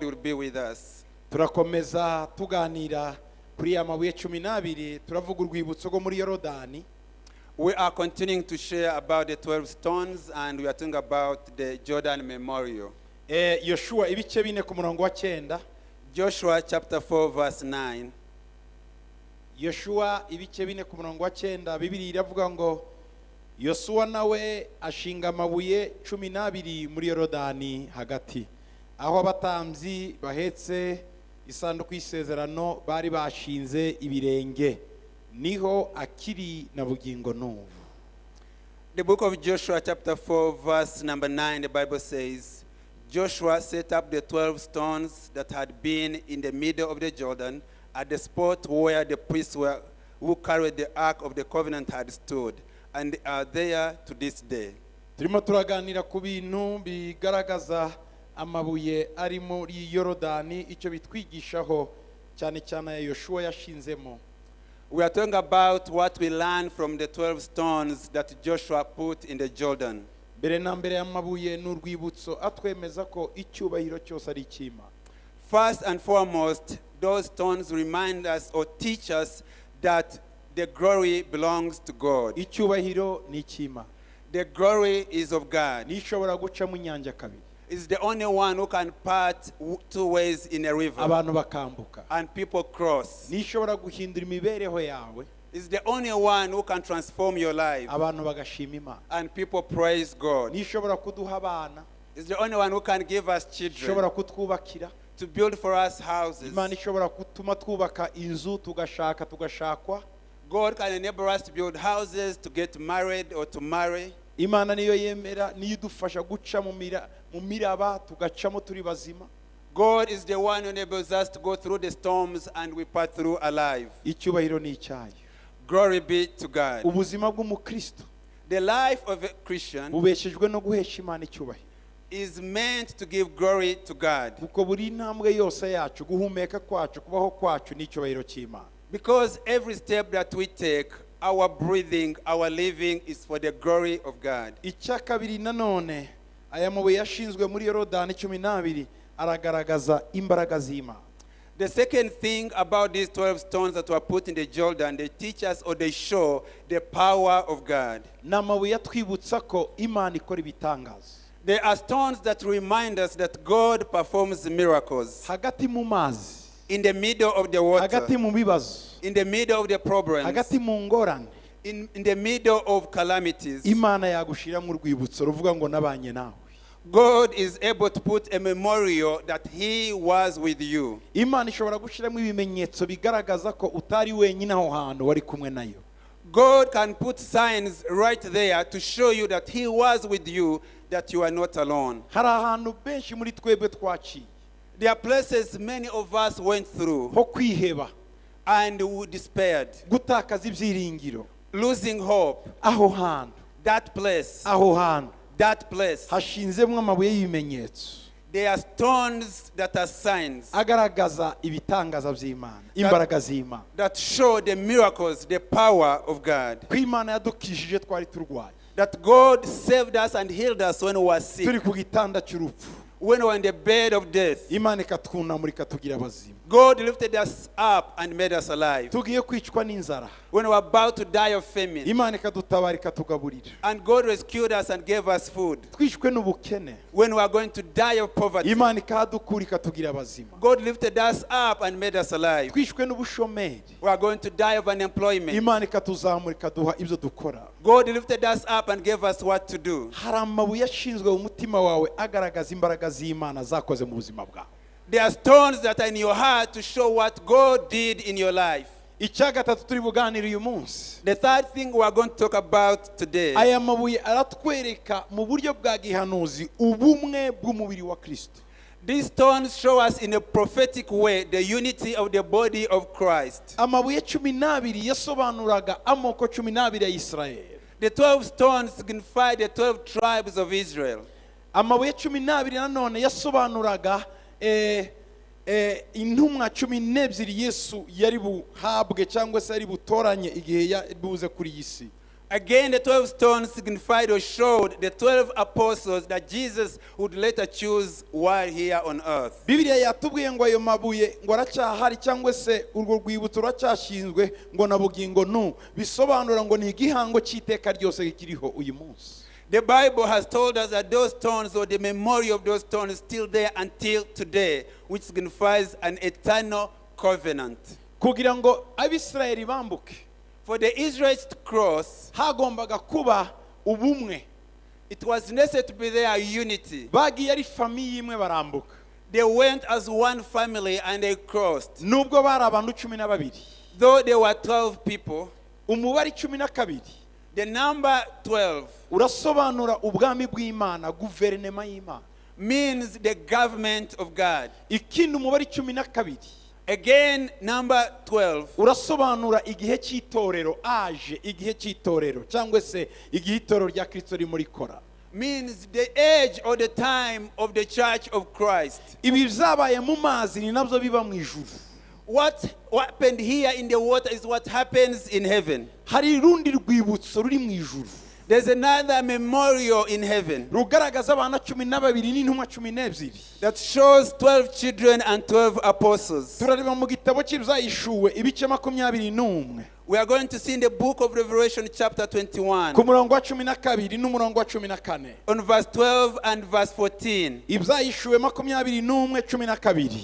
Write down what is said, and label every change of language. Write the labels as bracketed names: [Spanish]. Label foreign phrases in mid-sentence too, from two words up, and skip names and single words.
[English] be with us. [Kinyarwanda] turakomeza tuganira kuri ya mabuye 12 turavuga urwibutso rwo muri Yorodani. [English] We are continuing to share about the 12 stones, and we are talking about the Jordan Memorial. [Kinyarwanda] Yoshua ibice 4 ku murongo wa 9. [English] Joshua chapter 4 verse 9. [Kinyarwanda] Yoshua ibice 4 ku murongo wa 9, Bibiliya iravuga ngo Yosuwa nawe ashinga amabuye 12 muri Yorodani hagati, aho abatambyi bahetse isanduku y'isezerano bari bashinze ibirenge, niho akiri na bugingo n'ubu. [English] The book of Joshua chapter 4 verse number 9, the Bible says, Joshua set up the 12 stones that had been in the middle of the Jordan at the spot where the priests who carried the ark of the covenant had stood, and they are there to this day. [Kinyarwanda] Turimo turaganira ku bintu bigaragaza amabuye ari muri Yorodani, icyo bitwigishaho cyane cyane Yoshua yashinzemo. [English] We are talking about what we learned from the 12 stones that Joshua put in the Jordan. [Kinyarwanda] Mbere na mbere y'amabuye n'urwibutso atwemeza ko icyubahiro cyose ari icy'Imana. [English] First and foremost, those stones remind us or teach us that the glory belongs to God. [Kinyarwanda] Icyubahiro ni icy'Imana. [English] The glory is of God. [Kinyarwanda] Nishobora guca mu nyanja kabiri. [English] Is the only one who can part two ways in a river. [Kinyarwanda] Abantu bakambuka. [English] And people cross. [Kinyarwanda] Nishobora guhindura imibereho yawe. [English] Is the only one who can transform your life. [Kinyarwanda] Abantu bagashima Imana. [English] And people praise God. [Kinyarwanda] Nishobora kuduha abana. [English] Is the only one who can give us children. [Kinyarwanda] Nishobora kutwubakira. [English] To build for us houses. [Kinyarwanda] Imana ishobora gutuma twubaka inzu tugashakwa. [English] God can enable us to build houses, to get married or to marry. [Kinyarwanda] Imana niyo yemera, niyo idufasha guca mu miraba tugacamo turi bazima. [English] God is the one who enables us to go through the storms and we pass through alive. [Kinyarwanda] Icyubahiro ni icyayo. [English] Glory be to God. [Kinyarwanda] Ubuzima bw'umukristo, [English] the life of a Christian, [Kinyarwanda] bubeshejwe no guhesha Imana icyubahiro, [English] is meant to give glory to God. [Kinyarwanda] Kuko buri ntambwe yose yacu, guhumeka kwacu, kubaho kwacu ni icyubahiro cy'Imana. [English] Because every step that we take, our breathing, our living is for the glory of God. [Kinyarwanda] Icya kabiri nanone, aya mabuye yashinzwe muri Yorodani 12 aragaragaza imbaraga z'Imana. [English] The second thing about these 12 stones that were put in the Jordan, they teach us or they show the power of God. [Kinyarwanda] N'amabuye atwibutsa ko Imana ikora ibitangaza. [English] They are stones that remind us that God performs miracles. [Kinyarwanda] Hagati mu mazi, [English] in the middle of the water, [Kinyarwanda] hagati mu bibazo, [English] in the middle of the problems, [Kinyarwanda] hagati mu ngorane, [English] in the middle of calamities, [Kinyarwanda] Imana yagushira mu rwibutso ruvuga ngo nabanye nawe. [English] God is able to put a memorial that He was with you. [Kinyarwanda] Imana ishobora gushiramo ibimenyetso bigaragaza ko utari wenyine aho hantu wari kumwe nayo. [English] God can put signs right there to show you that He was with you, that you are not alone. [Kinyarwanda] Hari ahantu benshi muri twebwe twaciye. [English] There are places many of us went through [Kinyarwanda] ho kwiheba [English] and we despaired, [Kinyarwanda] gutakaza ibyiringiro, [English] losing hope. [Kinyarwanda] aho hantu, [English] That place, [Kinyarwanda] aho hantu [English] that place, [Kinyarwanda] hashinzemo amabuye y'ibimenyetso. [English] there are stones that are signs [Kinyarwanda] Agaragaza ibitangaza by'Imana, imbaraga z'Imana. [English] that show the miracles, the power of God. [Kinyarwanda] Ko Imana yadukishije twari turwaye. [English] That God saved us and healed us when we were sick, [Kinyarwanda] Turi ku gitanda cy'urupfu. [English] when we were in the bed of death. [Kinyarwanda] Imana ikatwunamura ikatugira abazima. [English] God lifted us up and made us alive. [Kinyarwanda] Tugiye kwicwa n'inzara, [English] When we were about to die of famine, [Kinyarwanda] Imana ikadutabara ikatugaburira. [English] and God rescued us and gave us food. [Kinyarwanda] Twishwe n'ubukene, [English] When we were going to die of poverty, [Kinyarwanda] Imana ikadukura ikatugira abazima. [English] God lifted us up and made us alive. [Kinyarwanda] Twishwe n'ubushomeri, [English] We are going to die of unemployment. [Kinyarwanda] Imana ikatuzamura ikaduha ibyo dukora. [English] God lifted us up and gave us what to do. [Kinyarwanda] Hari amabuye ashinzwe mu mutima wawe agaragaza imbaraga z'Imana zakoze mu buzima bwawe. [English] There are stones that are in your heart to show what God did in your life. [Kinyarwanda] Icya gatatu turi buganire uyu munsi, [English] The third thing we are going to talk about today, [Kinyarwanda] aya mabuye aratwereka mu buryo bwa gihanuzi ubumwe bw'umubiri wa Kristo. [English] these stones show us in a prophetic way the unity of the body of Christ. [Kinyarwanda] Amabuye 12 yasobanuraga amoko 12 ya Isirayeli. [English] The 12 stones signify the 12 tribes of Israel. [Kinyarwanda] Amabuye 12 nanone yasobanuraga intumwa 12 Yesu yari buhabwe cyangwa se yari butoranye igihe buze kuri iyi si. [English] Again, the 12 stones signified or showed the 12 apostles that Jesus would later choose while here on earth. [Kinyarwanda] Bibiliya yatubwiye ngo ayo mabuye ngo aracyahari cyangwa se urwo rwibutso ruracyashinzwe ngo na bugingo nu bisobanura ngo ni igihango cy'iteka ryose kiriho uyu munsi. [English] The Bible has told us that those stones, or the memory of those stones, is still there until today, which signifies an eternal covenant. [Kinyarwanda] Kugira ngo Abisirayeli bambuke, [English] For the Israelites to cross, [Kinyarwanda] hagombaga kuba ubumwe. [English] it was necessary to be there unity. [Kinyarwanda] Bagiye ari famiye imwe barambuka. [English] They went as one family and they crossed. [Kinyarwanda] Nubwo bari abantu 12. [English] Though there were 12 people, [Kinyarwanda] Umubare 12 [English] the number 12 [Kinyarwanda] urasobanura ubwami bw'Imana, guverinema y'Imana. [English] means the government of God. [Kinyarwanda] Ikindi umubare 12 [English] Again, number 12 [Kinyarwanda] urasobanura igihe cy'itorero, aje igihe cy'itorero cyangwa se igihe itorero rya Kristo rimuri kora. [English] means the age or the time of the church of Christ. [Kinyarwanda] Ibi byabaye mu mazi ni nabyo biba mu ijuru. [English] What happened here in the water is what happens in heaven. [Kinyarwanda] Hari rundi rwibutso ruri mu ijuru. [English] There's another memorial in heaven [Kinyarwanda] Rugaragaza abana 12 n'intumwa 12. [English] that shows 12 children and 12 apostles. [Kinyarwanda] Turareba mu gitabo cy'Ibyayishuwe ibice 21. [English] We are going to see in the book of Revelation chapter 21 [Kinyarwanda] ku murongo wa 12 n'umurongo wa 14. [English] on verse 12 and verse 14. [Kinyarwanda] Ibyayishuwe 21:12.